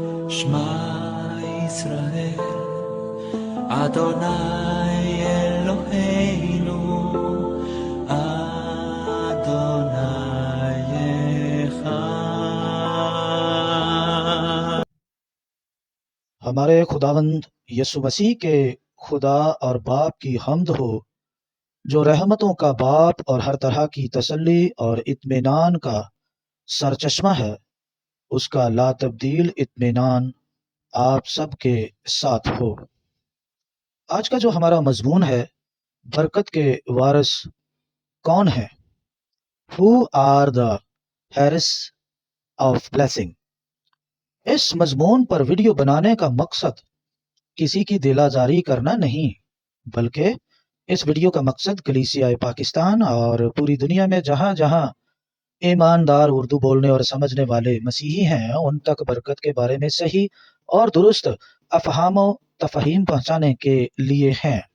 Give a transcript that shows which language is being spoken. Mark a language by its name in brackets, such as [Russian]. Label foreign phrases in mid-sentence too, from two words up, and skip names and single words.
[Hebrew] שמע ישראל, אדוני אלוהינו, אדוני אחד. [Urdu] ہمارے خداوند یسوع مسیح کے خدا اور باپ کی حمد ہو، جو رحمتوں کا باپ اور ہر طرح کی تسلی اور اطمینان کا سرچشمہ ہے۔ اس کا لا تبدیل اطمینان آپ سب کے ساتھ ہو۔ آج کا جو ہمارا مضمون ہے، برکت کے وارث کون ہیں؟ [English] Who are the heirs of blessing؟ [Urdu] اس مضمون پر ویڈیو بنانے کا مقصد کسی کی دل آزاری کرنا نہیں، بلکہ اس ویڈیو کا مقصد کلیسیا پاکستان اور پوری دنیا میں جہاں جہاں ایماندار اردو بولنے اور سمجھنے والے مسیحی ہیں ان تک برکت کے بارے میں صحیح اور درست افہام و تفہیم پہنچانے کے لیے ہیں۔